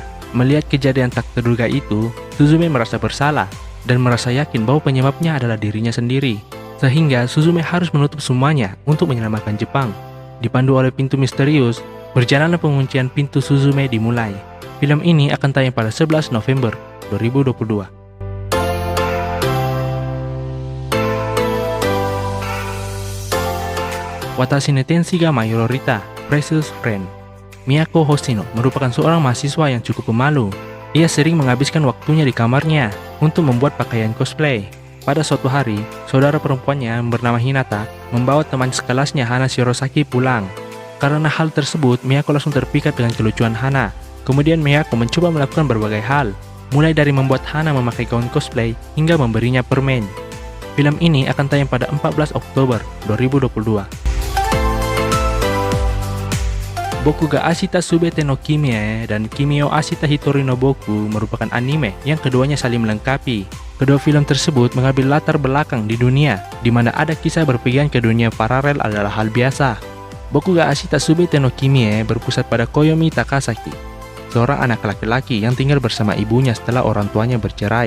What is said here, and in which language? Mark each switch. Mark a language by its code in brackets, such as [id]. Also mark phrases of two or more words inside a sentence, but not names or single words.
[id] Melihat kejadian tak terduga itu, Suzume merasa bersalah dan merasa yakin bahwa penyebabnya adalah dirinya sendiri. Sehingga Suzume harus menutup semuanya untuk menyelamatkan Jepang. Dipandu oleh pintu misterius, perjalanan penguncian pintu Suzume dimulai. Film ini akan tayang pada 11 November 2022. Watashi ne Tenshi ga Mayorita, Precious Friend. Miyako Hoshino merupakan seorang mahasiswa yang cukup pemalu. Ia sering menghabiskan waktunya di kamarnya untuk membuat pakaian cosplay. Pada suatu hari, saudara perempuannya yang bernama Hinata membawa teman sekelasnya Hana Shirosaki pulang. Karena hal tersebut, Miyako langsung terpikat dengan kelucuan Hana. Kemudian Miyako mencoba melakukan berbagai hal, mulai dari membuat Hana memakai gaun cosplay hingga memberinya permen. Film ini akan tayang pada 14 Oktober 2022. Boku ga Ashita Subete no Kimi dan Kimi o Ashita Hitori no Boku merupakan anime yang keduanya saling melengkapi. Kedua film tersebut mengambil latar belakang di dunia, di mana ada kisah berpergian ke dunia paralel adalah hal biasa. Boku ga Ashita Subete no Kimi berpusat pada Koyomi Takasaki, seorang anak laki-laki yang tinggal bersama ibunya setelah orang tuanya bercerai.